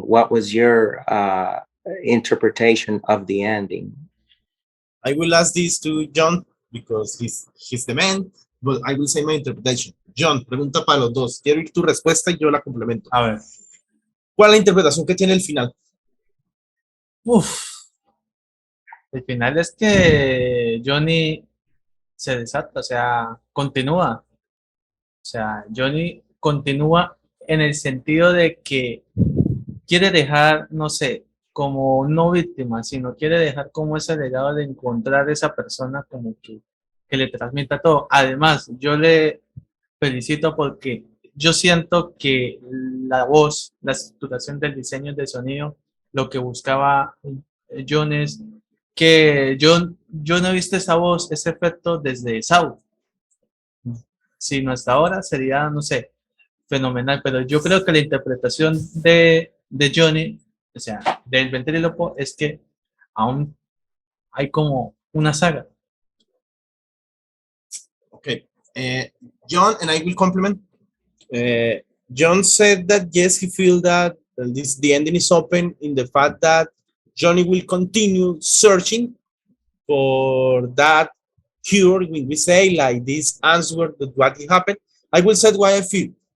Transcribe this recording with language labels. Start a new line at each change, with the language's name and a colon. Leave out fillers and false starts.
English: What was your interpretation of the ending? I will ask this to John because he's the man, but I will say my interpretation.
Spanish: John, pregunta para los dos. Quiero ir tu respuesta y yo la complemento. a ver, ¿Cuál es la interpretación que tiene el final? el final es que Johnny se desata, o sea, continúa. O sea, Johnny continúa en el sentido de que quiere dejar, no sé, como no víctima, sino quiere dejar como ese legado de encontrar esa persona como que le transmita todo. Además, yo le felicito porque yo siento que la voz, la estructuración del diseño de sonido, lo que buscaba John es que yo no he visto esa voz, ese efecto desde South, sino hasta ahora sería, no sé, fenomenal, pero yo creo que la interpretación de Johnny, o sea, del ventrílopo, es que aún hay como una saga.
English: Okay. John, and I will compliment. John said that yes, he feels that the ending is open in the fact that Johnny will continue searching for that cure, when we say like this answer that what happened. I will say why I feel.